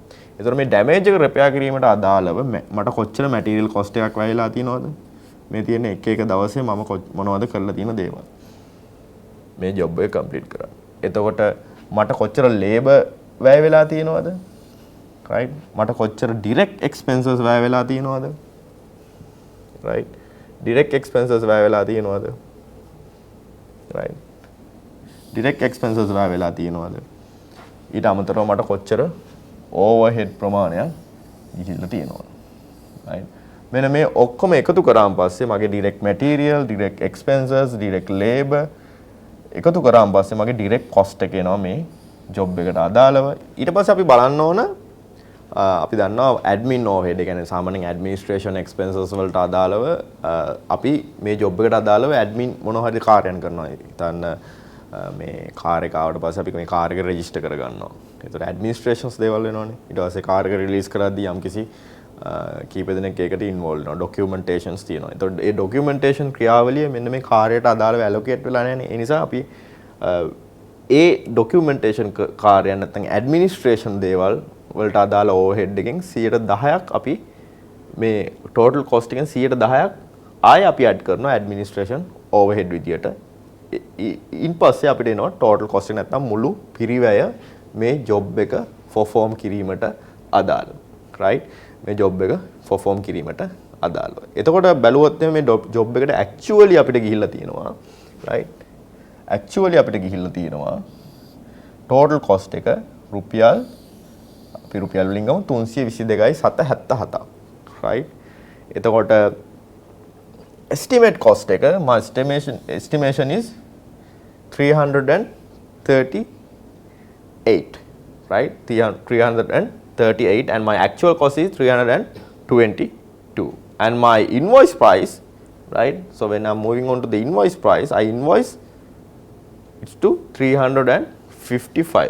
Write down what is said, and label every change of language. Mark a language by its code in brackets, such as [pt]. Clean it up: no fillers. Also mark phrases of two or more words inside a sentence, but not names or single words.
[si] ඒතර මේ damage එක repair කිරීමට අදාළව මට කොච්චර [en] material cost [si] එකක් වැය වෙලා තියෙනවද? මේ තියෙන එක එක දවසේ මම මොනවද කරලා තියෙන දේවල්. මේ job එක complete කරා. එතකොට මට කොච්චර labor වැය වෙලා තියෙනවද? right මට කොච්චර [en] direct expenses [si] වැය වෙලා තියෙනවද? [en] right direct expenses [si] වැය වෙලා තියෙනවද? [en] right direct expenses [si] වැය වෙලා තියෙනවද? ඊට අමතරව මට කොච්චර overhead ප්‍රමාණයක් ගිහිල්ලා තියෙනවද? right මෙන්න මේ ඔක්කොම එකතු කරාන් පස්සේ මගේ [en] direct material direct expenses direct labor [si] එකතු කරාන් පස්සේ මගේ [en] direct cost [si] එක එනවා මේ job එකට අදාළව. ඊට පස්සේ අපි බලන්න ඕන අපි දන්නවා [en] admin overhead [si] ඒ කියන්නේ සාමාන්‍යයෙන් [en] administration expenses [si] වලට අදාළව අපි මේ job එකට අදාළව admin මොන හරි කාර්යයන් කරනවා. හිතන්න මේ කාර් එක ආවට පස්සේ අපි මේ කාර් එක register කරගන්නවා. ඒතර administrations දේවල් වෙනවනේ. ඊට පස්සේ කාර් එක release කරද්දී යම්කිසි කීප දෙනෙක් ඒකට involved වෙනවා. documentations තියෙනවා. ඒතර ඒ documentation ක්‍රියාවලිය මෙන්න මේ කාර්යයට අදාළව allocate වෙලා නැහැනේ. ඒ නිසා අපි ඒ documentation කාර්යයන් නැත්නම් administration දේවල් වලට අදාළ overhead එකෙන් 10%ක් අපි මේ [en] total cost [si] එකෙන් 10%ක් ආයෙ අපි add කරනවා [en] administration overhead [si] විදියට. ඉන් පස්සේ අපිට එනවා [en] total cost [si] එක නැත්නම් මුළු පිරිවැය මේ job එක perform කිරීමට අදාළ. right මේ job එක perform කිරීමට අදාළව. එතකොට බැලුවොත් මේ job එකට actually අපිට ගිහිල්ලා තියෙනවා. right actually අපිට ගිහිල්ලා තියෙනවා [en] total cost [si] එක රුපියල් අපි රුපියල් වලින් ගමු 322.77. [en] right එතකොට estimate cost එක my estimation is 338 right 338 and my actual cost is 322 and my invoice price right so when I'm moving on to the invoice price I invoice it's to 355.